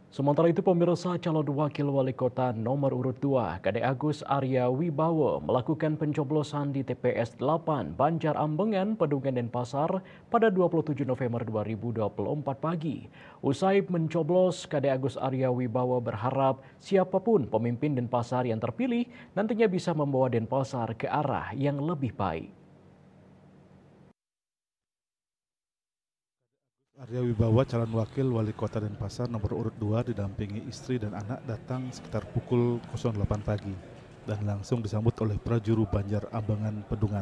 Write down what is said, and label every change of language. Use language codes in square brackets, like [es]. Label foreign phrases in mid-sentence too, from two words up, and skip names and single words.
[id] Sementara itu pemirsa calon wakil wali kota nomor urut 2 Kade Agus Arya Wibowo melakukan pencoblosan di TPS 8 Banjar Ambengan, Pedungan Denpasar pada 27 November 2024 pagi. Usai mencoblos, Kade Agus Arya Wibowo berharap siapapun pemimpin Denpasar yang terpilih nantinya bisa membawa Denpasar ke arah yang lebih baik. Arya Wibowo, calon wakil wali kota Denpasar nomor urut 2 didampingi istri dan anak datang sekitar pukul 08 pagi dan langsung disambut oleh prajuru Banjar Ambengan Pedungan.